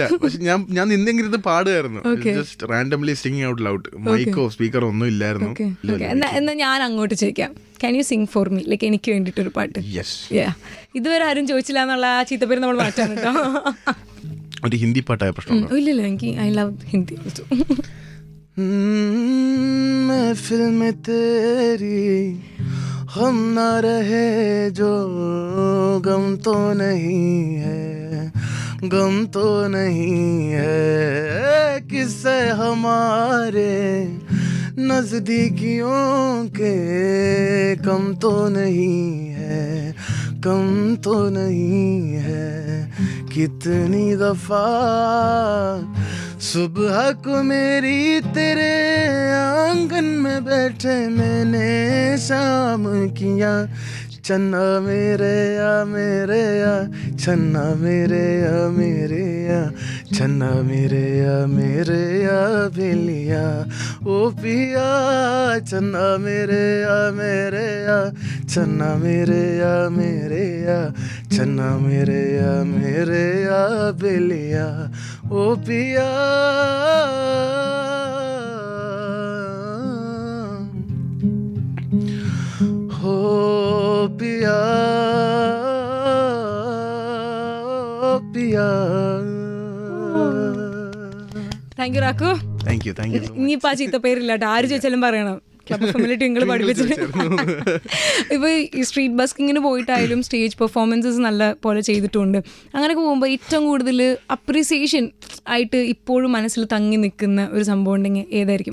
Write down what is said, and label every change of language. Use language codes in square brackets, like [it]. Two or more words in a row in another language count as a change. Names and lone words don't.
[ml] പക്ഷെ ഞാൻ നിന്നെങ്കിലും ഇത് പാടുമായിരുന്നു, [en] just randomly singing out loud. [ml] മൈക്കോ സ്പീക്കറോ ഒന്നും ഇല്ലായിരുന്നു. എന്നാ ഞാൻ അങ്ങോട്ട് ചോദിക്കാം, [en] can you sing for me, [ml] ലൈക്ക് എനിക്ക് വേണ്ടിയിട്ടൊരു പാട്ട്. ഇതുവരെ ആരും ചോദിച്ചില്ല എന്നുള്ള ആ ചീത്തപ്പേര് നമ്മൾ മാറ്റാൻ കേട്ടോ. ഒരു ഹിന്ദി പാട്ടായ പ്രശ്നം ഇല്ലല്ലോ, എനിക്ക് [en] I love Hindi also. [hi] महफिल में तेरी हम ना रहे जो गम तो नहीं है, गम तो नहीं है, किससे हमारे नजदीकियों के कम तो नहीं है, कम तो नहीं है, कितनी दफा सुबह को मेरी तेरे आंगन में बैठे मैंने शाम किया, चन्ना मेरे या चन्ना मेरे या चन्ना मेरे या बेलिया ओ पिया, चन्ना मेरे या चन्ना मेरे या चन्ना मेरे या बेलिया ओ पिया. हो पिया पिया. [en] thank you [ml] റാക്കു. [en] thank you. [ml] ഇനിയിപ്പോൾ ആ ചീത്ത പേരില്ലാട്ടോ, ആര് ചോദിച്ചാലും പറയണം [en] club of familiarity [ml] നിങ്ങൾ പഠിപ്പിച്ചിട്ട്. ഇപ്പോൾ ഈ [en] street busking [ml] പോയിട്ടായാലും [en] stage performances [ml] നല്ല പോലെ ചെയ്തിട്ടുണ്ട്. അങ്ങനെയൊക്കെ പോകുമ്പോൾ ഏറ്റവും കൂടുതൽ അപ്രീസിയേഷൻ ആയിട്ട് ഇപ്പോഴും മനസ്സിൽ തങ്ങി നിൽക്കുന്ന ഒരു സംഭവം ഉണ്ടെങ്കിൽ ഏതായിരിക്കും?